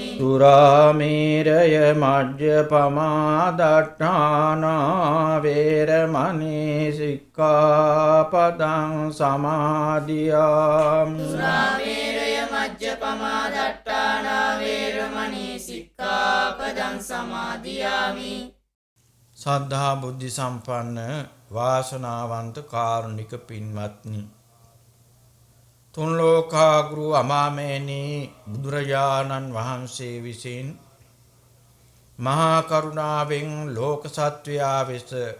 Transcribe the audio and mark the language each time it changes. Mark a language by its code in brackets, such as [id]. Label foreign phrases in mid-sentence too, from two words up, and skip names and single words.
[pi] සුරාමේරය මජ්ජපමාදට්ඨානා වේරමණී සික්ඛාපදං සමාදියාමි සුරාමේරය මජ්ජපමා දට්ඨානා වේරමණී සික්ඛාපදං සමාදියාමි [si] සද්ධා බුද්ධ සම්පන්න වාසනාවන්ත කාරුණික පින්වත්නි තුන් ලෝකාග්‍රු අමාමේනී බුදුරජාණන් වහන්සේ විසින් මහා කරුණාවෙන් ලෝක සත්වයා වෙස